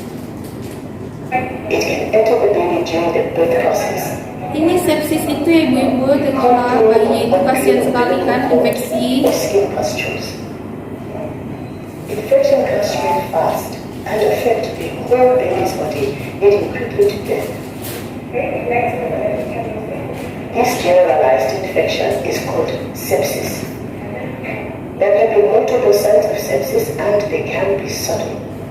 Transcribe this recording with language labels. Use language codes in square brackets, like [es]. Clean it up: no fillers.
[en] It can enter the baby during the birth process. [id] Ini sepsis itu ya ibu-ibu, ketika bayinya itu kasihan sekali kan infeksi. [en] Or skin pustules. Infection can spread fast and affect the whole baby's body, leading quickly to death. This generalized infection is called sepsis. There can be multiple signs of sepsis and they can be sudden.